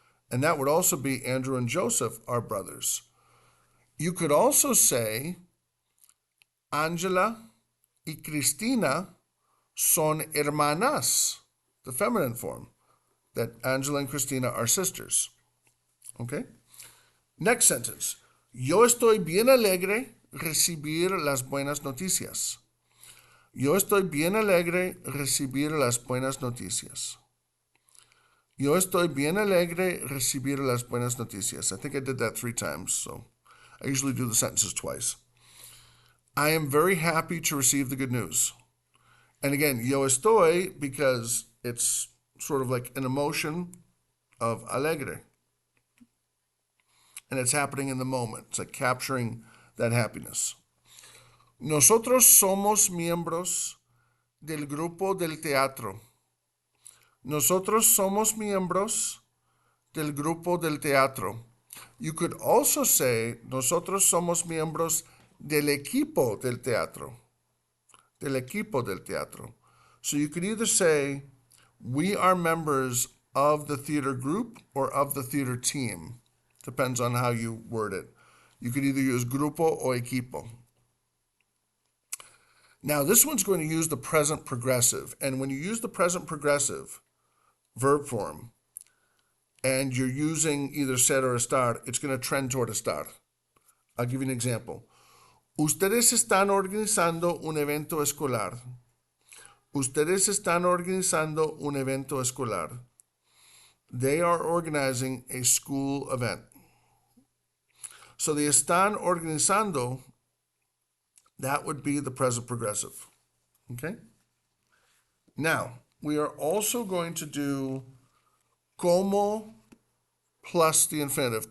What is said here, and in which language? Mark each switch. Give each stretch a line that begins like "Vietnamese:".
English: And that would also be Andrew and Joseph are brothers. You could also say
Spanish: Angela y Cristina son hermanas,
English: the feminine form, that Angela and Cristina are sisters. Okay? Next sentence.
Spanish: Yo estoy bien alegre recibir las buenas noticias. Yo estoy bien alegre recibir las buenas noticias. Yo estoy bien alegre recibir las buenas noticias.
English: I think I did that 3 times, so I usually do the sentences twice. I am very happy to receive the good news. And again,
Spanish: yo estoy
English: because it's sort of like an emotion of alegre. And it's happening in the moment. It's like capturing that happiness.
Spanish: Nosotros somos miembros del grupo del teatro. Nosotros somos miembros del grupo del teatro.
English: You could also say,
Spanish: nosotros somos miembros del equipo del teatro. Del equipo del teatro.
English: So you could either say, we are members of the theater group or of the theater team. Depends on how you word it. You could either use grupo or equipo. Now, this one's going to use the present progressive. And when you use the present progressive verb form, and you're using either ser or estar, it's going to trend toward estar. I'll give you an example.
Spanish: Ustedes están organizando un evento escolar. Ustedes están organizando un evento escolar.
English: They are organizing a school event. So the
Spanish: están organizando,
English: that would be the present progressive. Okay? Now, we are also going to do como plus the infinitive.